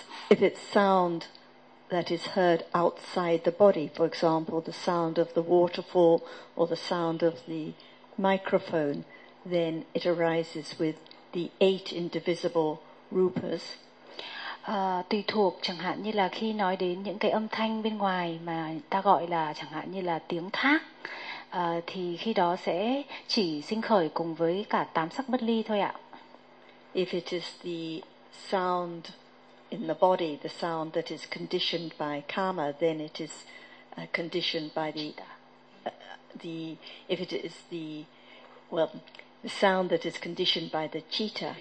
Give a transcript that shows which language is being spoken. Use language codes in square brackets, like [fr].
[en] If it's sound that is heard outside the body, for example, the sound of the waterfall or the sound of the microphone, then it arises with the eight indivisible rupas. [vi] Tùy thuộc, chẳng hạn như là khi nói đến những cái âm thanh bên ngoài mà ta gọi là chẳng hạn như là tiếng thác, thì khi đó sẽ chỉ sinh khởi cùng với cả 8 sắc bất ly thôi ạ. [en] If it is the sound in the body, the sound that is conditioned by karma, then it is conditioned by the sound that is conditioned by the citta.